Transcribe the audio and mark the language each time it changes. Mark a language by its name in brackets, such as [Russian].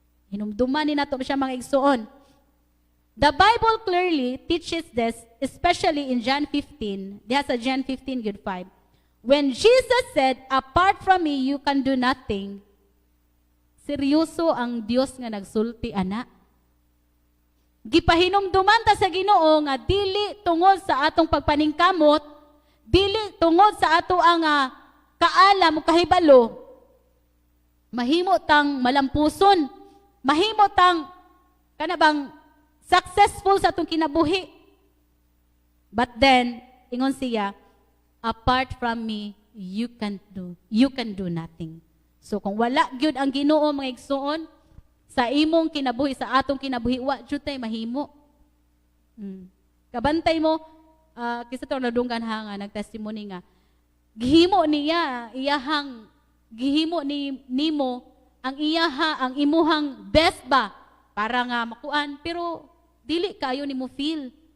[Cebuano] Hinumduman ni nato siya mga igsoon. [English] The Bible clearly teaches this, especially in John 15. [Cebuano] Diha sa [English] John 15, good 5. When Jesus said, apart from me, you can do nothing. [Cebuano] Seryoso ang Dios nga nagsulti, ana. Gipahinumduman ta sa Ginoo nga dili tungod sa atong pagpaningkamot, dili tungod sa ato ang kaalam o kahibalo, mahimo tang malampuson, mahimo tang kanabang successful sa atong kinabuhi. [English] But then, [Cebuano] ingon siya, [English] apart from me, you can do nothing. [Cebuano] So kung wala gyud ang Ginoo mga igsoon sa imong kinabuhi, sa atong kinabuhi, wa jud tay mahimo. Kabantay mo, kisa to nadunggan ha nga nagtestimony nga, gihimo niya, gihimo nimo ang ang imuhang best ba para nga makuan, pero dili kayo nimo feel.